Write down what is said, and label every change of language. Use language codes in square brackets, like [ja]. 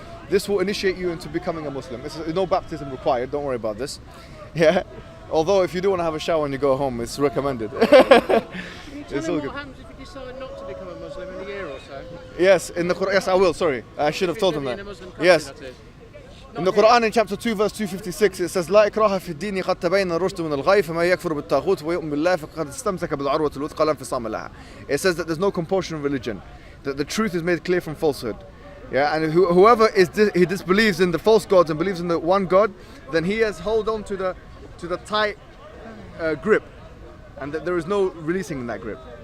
[en] This will initiate you into becoming a Muslim. There's no baptism required, don't worry about this. Yeah. Although if you do want to have a shower when you go home, it's recommended. It's all good. What happens if you decide not to become a Muslim in a year or so? Yes, in the Quran. Yes, I will. Sorry, I should have told them that. Yes. In the Quran, in chapter 2, verse 256, it says, [ar] لا إكراه في الدين قد تبين الرشد من الغي فما يكفر بالطاغوت ويؤمن بالله فقد استمسك بالعروة الوثقى لا انفصام لها. [en] It says that there's no compulsion of religion, that the truth is made clear from falsehood. Yeah, and whoever he disbelieves in the false gods and believes in the one God, then he has hold on to the tight grip, and that there is no releasing in that grip.